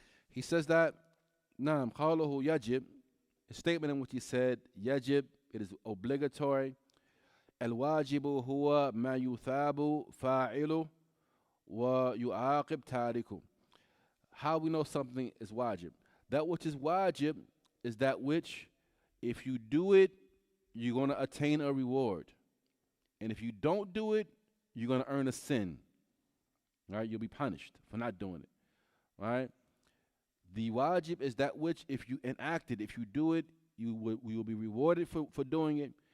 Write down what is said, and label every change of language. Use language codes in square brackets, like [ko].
[en] He says that [ar] نعم قوله يجب, [en] a statement in which he said يجب, it is obligatory. [ar] الواجب هو ما يثاب فاعله ويعاقب تاركه. [en] How we know something is wajib? That which is wajib is that which, if you do it, you're going to attain a reward. And if you don't do it, you're going to earn a sin. Right? You'll be punished for not doing it. Right? The wajib is that which, if you enact it, if you do it, you will be rewarded for doing it.